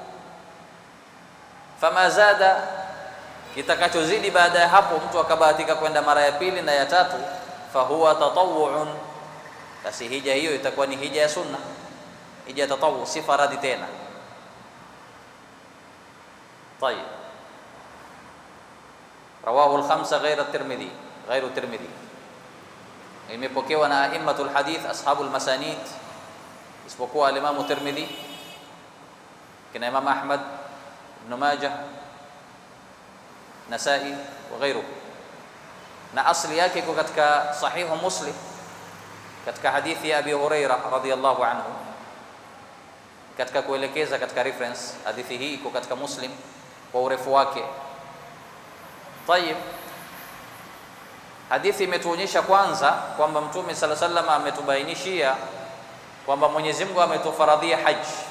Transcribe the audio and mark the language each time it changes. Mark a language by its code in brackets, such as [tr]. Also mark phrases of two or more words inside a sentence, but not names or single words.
[ar] Fama zada, [sw] kitakachozidi baada ya hapo mtu akabahatika kwenda mara ya pili na ya tatu, [ar] fahuwa tatawuun, [sw] basi hija hiyo itakuwa ni hija ya sunna, hija ya tatawu, si faradhi tena. Tayeb, [ar] rawahu al-khamsa ghayra at-Tirmidhi, ghayru at-Tirmidhi. [sw] Imepokewa na [ar] a'immatul hadith, ashabul masanid, [sw] isipokuwa al-Imam Tirmidhi, kina Imam Ahmad, Ibn Majah, Nasai [ar] wa ghayruhu. [sw] Na asli yake iko katika sahihu Muslim, katika hadithi ya Abi Hurairah [ar] radhiyallahu anhu, [sw] katika kuelekeza katika reference. Hadithi hii iko katika Muslim kwa urefu wake. Tayeb, hadithi imetuonyesha kwanza kwamba Mtume [ar] sallallahu alaihi wasallam [sw] ametubainishia kwamba Mwenyezi Mungu ametufaradhia haji.